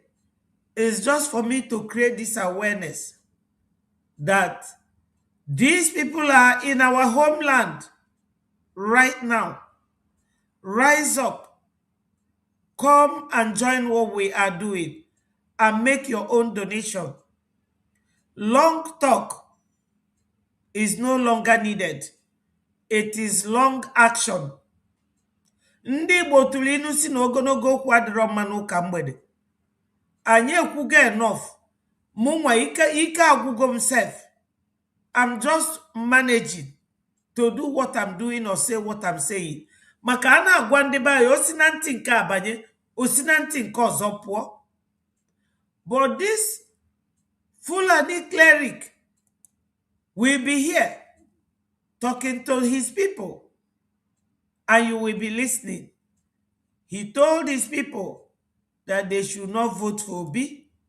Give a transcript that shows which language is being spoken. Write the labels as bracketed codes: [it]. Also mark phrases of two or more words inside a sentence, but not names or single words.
[en] It's just for me to create this awareness that these people are in our homeland right now. Rise up. Come and join what we are doing and make your own donation. Long talk is no longer needed. It is long action. [ig] Ndị Igbo tụrụ inu si na ogologo okwu adịrọ mma n'ụka mgbede. Anyị ekwugo enough. Mụ nwa ike agwụgo m sef. [en] I'm just managing to do what I'm doing or say what I'm saying. [ig] Maka ana agwa ndị be anyị osi na ntị nke abanye, osi na ntị nke ọzọ pụọ. [en] But this Fulani cleric will be here talking to his people, and you will be listening. He told his people that they should not vote for Obi.